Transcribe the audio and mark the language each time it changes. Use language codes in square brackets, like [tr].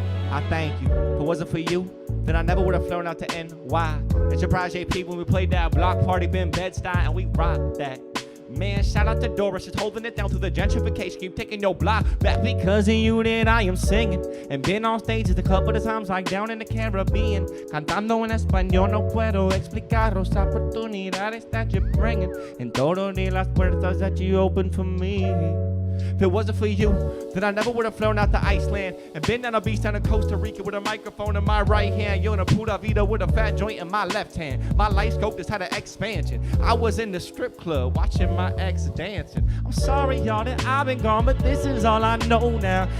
[en] I thank you. If it wasn't for you, then I never would have flown out to NY. It's your Project P when we played that block party, been Bed-Stuy, and we rocked that. Man, shout out to Doris, just holding it down through the gentrification. Keep taking your block back because of you that I am singing. And been on stages a couple of times, like down in the Caribbean. [es] Cantando en español, no puedo explicar los oportunidades [en] that you're bringing. And [es] todo de las puertas [en] that you open for me. If it wasn't for you, then I never would have flown out to Iceland and been down a beach down in Costa Rica with a microphone in my right hand. Yo, in a Pura Vida with a fat joint in my left hand. My life scope just had an expansion. I was in the strip club watching my ex dancing. I'm sorry, y'all, that I've been gone, but this is all I know now.